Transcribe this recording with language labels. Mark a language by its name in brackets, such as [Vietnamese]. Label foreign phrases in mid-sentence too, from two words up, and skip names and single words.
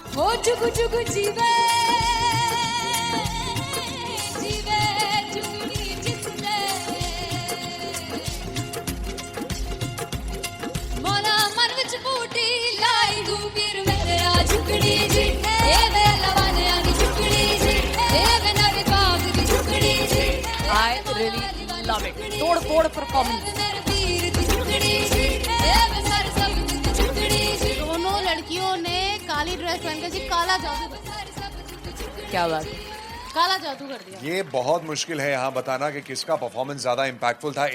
[Punjabi] ਜੁਗ ਜੁਗ ਜੀਵੇ ਜੀਵੇ ਜੁਗਨੀ ਜਿਸਨੇ ਮੋਲਾ ਮਨ ਵਿਚ ਬੂਟੀ ਲਾਈ ਗੁਬੀਰ ਮੇਰੇ ਆ ਝੁਕੜੀ ਜੀ ਏ ਵੇ ਲਵਾਨੇ ਆਗੀ ਝੁਕੜੀ ਜੀ ਏ ਵੇ ਨਵੀ ਬਾਗ ਦੀ ਝੁਕੜੀ ਜੀ [English] I really love it. [Hindi] तोड़ फोड़ परफॉर्मेंस। [Punjabi] ਮੇਰੇ ਵੀਰ ਦੀ ਝੁਕੜੀ ਜੀ ਏ ਵੇ ਸਰ ਸਬ ਦੀ ਝੁਕੜੀ ਜੀ [Hindi] दोनों लड़कियों ने काली ड्रेस पहनकर जी काला जादू क्या बात है। काला जादू कर दिया। ये बहुत मुश्किल है यहाँ बताना कि किसका परफॉर्मेंस ज्यादा इंपैक्टफुल था।